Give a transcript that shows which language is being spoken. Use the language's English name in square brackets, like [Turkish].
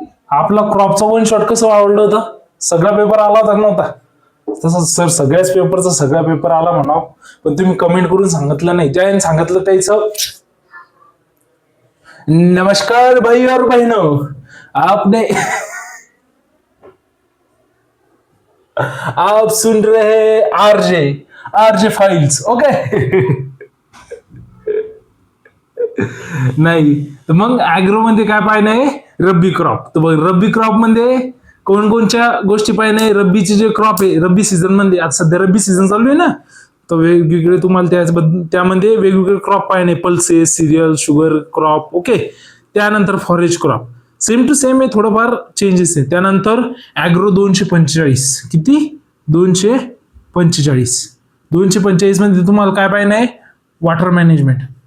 [Marathi] आपला क्रॉपचा one shot कसं आवडलं होतं? सगळा पेपर आला होता नव्हता? तसं सर सगळ्याच पेपरचा सगळा पेपर आला म्हणाव, पण तुम्ही कमेंट करून सांगितलं नाही. ज्याने सांगितलं त्याचं [Hindi] नमस्कार भाई और बहनों, आपने आप सुन रहे हैं आरजे फाइल्स. [Marathi] ओके नाही तर मग ॲग्रो मध्ये काय पाहिजे? रब्बी क्रॉप. तर बघ रब्बी क्रॉप मध्ये कोणकोणत्या गोष्टी पाहिजे? रब्बीचे जे क्रॉप आहे रब्बी सीझन मध्ये, आता सध्या रब्बी सीझन चालू आहे ना, तर वेगवेगळे तुम्हाला त्यामध्ये वेगवेगळे क्रॉप पाहिजे. Pulses, serial, sugar crop. Okay, त्यानंतर forage crop same to same आहे, थोडंफार चेंजेस आहे. त्यानंतर ॲग्रो 245. किती? 245 मध्ये तुम्हाला काय पाहिजे? Water management.